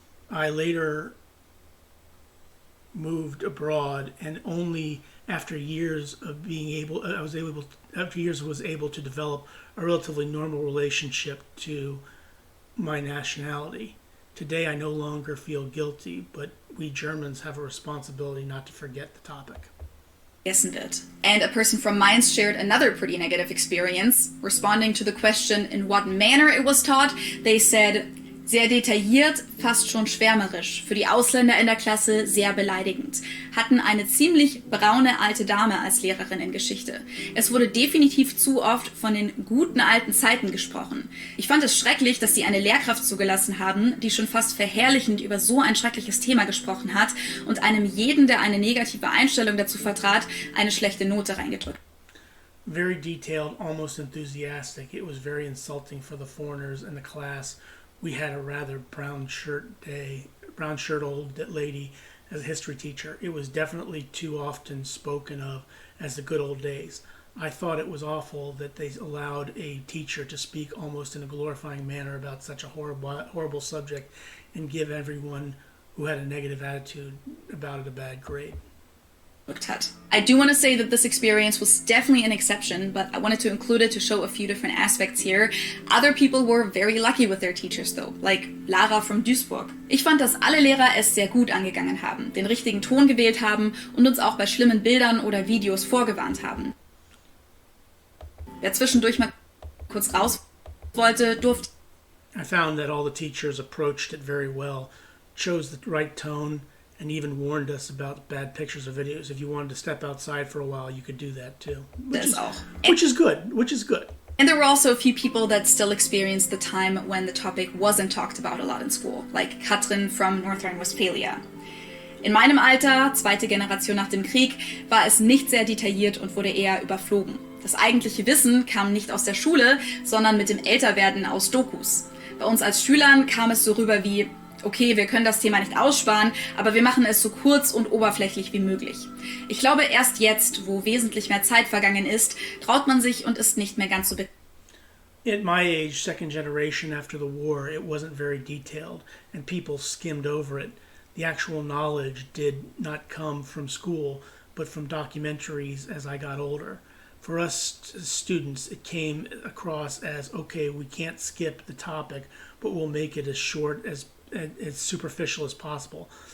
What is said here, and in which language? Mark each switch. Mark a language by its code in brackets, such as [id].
[en] I later moved abroad, and only after years of was able to develop a relatively normal relationship to my nationality. Today, I no longer feel guilty, but we Germans have a responsibility not to forget the topic. [de] Vergessen wird. [en] And a person from Mainz shared another pretty negative experience. Responding to the question in what manner it was taught, they said, [de] sehr detailliert, fast schon schwärmerisch, für die Ausländer in der Klasse sehr beleidigend, hatten eine ziemlich braune alte Dame als Lehrerin in Geschichte. Es wurde definitiv zu oft von den guten alten Zeiten gesprochen. Ich fand es schrecklich, dass sie eine Lehrkraft zugelassen haben, die schon fast verherrlichend über so ein schreckliches Thema gesprochen hat und einem jeden, der eine negative Einstellung dazu vertrat, eine schlechte Note reingedrückt. [en] Very detailed, almost enthusiastic. It was very insulting for the foreigners in the class. We had a rather brown shirt old lady as a history teacher. It was definitely too often spoken of as the good old days. I thought it was awful that they allowed a teacher to speak almost in a glorifying manner about such a horrible subject and give everyone who had a negative attitude about it a bad grade. [de] hat. [en] I do want to say that this experience was definitely an exception, but I wanted to include it to show a few different aspects here. Other people were very lucky with their teachers though, like Lara from Duisburg. [de] Ich fand, dass alle Lehrer es sehr gut angegangen haben, den richtigen Ton gewählt haben und uns auch bei schlimmen Bildern oder Videos vorgewarnt haben. Wer zwischendurch mal kurz raus wollte, durfte. [en] I found that all the teachers approached it very well, chose the right tone, and even warned us about bad pictures or videos. If you wanted to step outside for a while, you could do that too. Which is good. And there were also a few people that still experienced the time when the topic wasn't talked about a lot in school, like Katrin from North Rhine-Westphalia. [de] In meinem Alter, zweite Generation nach dem Krieg, war es nicht sehr detailliert und wurde eher überflogen. Das eigentliche Wissen kam nicht aus der Schule, sondern mit dem Älterwerden aus Dokus. Bei uns als Schülern kam es so rüber wie: Okay, wir können das Thema nicht aussparen, aber wir machen es so kurz und oberflächlich wie möglich. Ich glaube, erst jetzt, wo wesentlich mehr Zeit vergangen ist, traut man sich und ist nicht mehr ganz so [en] At my age, second generation after the war, it wasn't very detailed, and people skimmed over it. The actual knowledge did not come from school, but from documentaries as I got older. For us students, it came across as, okay, we can't skip the topic, but we'll make it as short as superficial as possible.